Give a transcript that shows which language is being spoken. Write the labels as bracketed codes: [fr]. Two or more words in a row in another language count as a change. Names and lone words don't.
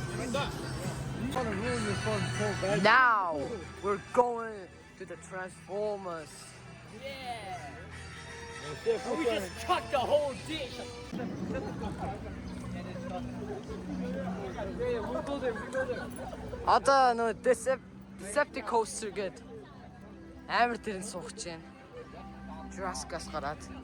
[en] I'm trying to ruin this fun so bad. Now we're going to the Transformers. We just chucked the whole dish. We'll go there. [mn] Одоо нөө Decepticons гээд амар тэрэн суух чинь. Jurassic-аас гараад.